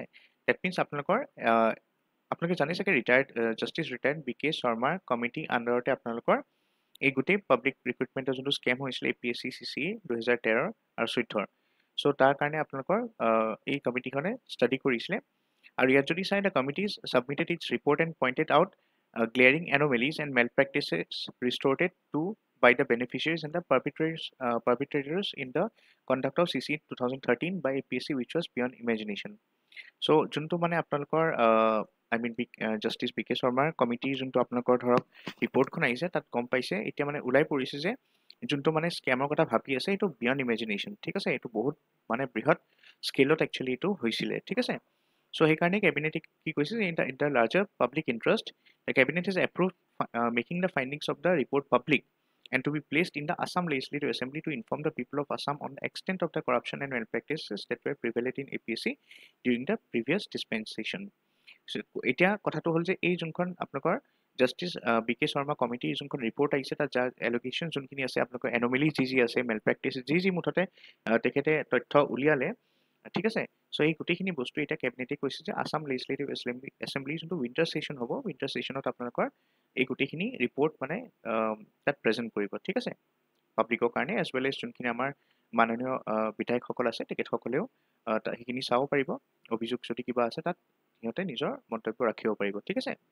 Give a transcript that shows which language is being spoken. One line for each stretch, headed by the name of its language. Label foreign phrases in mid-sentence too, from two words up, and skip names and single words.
English: that means
Assamese: আপোনালোকে জানে চাগে জাষ্টিছ ৰিটায়াৰ্ড BK শৰ্মাৰ কমিটি আণ্ডাৰতে আপোনালোকৰ এই গোটেই
English: public recruitment
Assamese: যোনটো স্কেম হৈছিলে APSC CCA 2013 আৰু 2014। চ' তাৰ কাৰণে আপোনালোকৰ এই কমিটিখনে ষ্টাডি কৰিছিলে। আৰু ইয়াত যদি চাই,
English: the committee's submitted its report and pointed out glaring anomalies and malpractices resorted to by the beneficiaries and the perpetrators in the conduct of CC 2013 by APSC, which was beyond imagination.
Assamese: চ' যোনটো মানে আপোনালোকৰ জাষ্টিছ BK শৰ্মাৰ কমিটি যোনটো আপোনালোকৰ ধৰক ৰিপৰ্টখন আহিছে, তাত গম পাইছে এতিয়া মানে ওলাই পৰিছে যে যোনটো মানে স্কেমৰ কথা ভাবি আছে এইটো
English: beyond imagination,
Assamese: ঠিক আছে, এইটো বহুত মানে বৃহৎ স্কেলত একচুৱেলি এইটো হৈছিলে, ঠিক আছে। চ' সেইকাৰণে কেবিনেটে কি কৈছে যে
English: in the larger public interest, the cabinet is approve making the findings of the report public and to be placed in the Assam Legislative Assembly to inform the people of Assam on the extent of the corruption and malpractices that were prevalent in APSC during the previous dispensation.
Assamese: So, এতিয়া কথাটো হ'ল যে এই যোনখন আপোনালোকৰ জাষ্টিছ BK শৰ্মা কমিটিৰ যোনখন ৰিপৰ্ট আহিছে, তাত যাৰ এলোকেশ্যন যোনখিনি আছে, আপোনালোকৰ এনমেলি যি আছে, মেলপ্ৰেক্টিছ যি মুঠতে তেখেতে তথ্য উলিয়ালে, ঠিক আছে। চ' এই গোটেইখিনি বস্তু এতিয়া কেবিনেটে কৈছে যে আছাম লেজিছলেটিভ এছেম্বলি যোনটো
English: winter session
Assamese: হ'ব,
English: winter session
Assamese: আপোনালোকৰ এই গোটেইখিনি ৰিপৰ্ট মানে তাত প্ৰেজেণ্ট কৰিব, ঠিক আছে, পাব্লিকৰ কাৰণে,
English: as well as
Assamese: যোনখিনি আমাৰ মাননীয় বিধায়কসকল আছে তেখেতসকলেও সেইখিনি চাব পাৰিব, অভিযোগ যদি কিবা আছে তাত সিহঁতে নিজৰ মন্তব্য ৰাখিব পাৰিব, ঠিক আছে।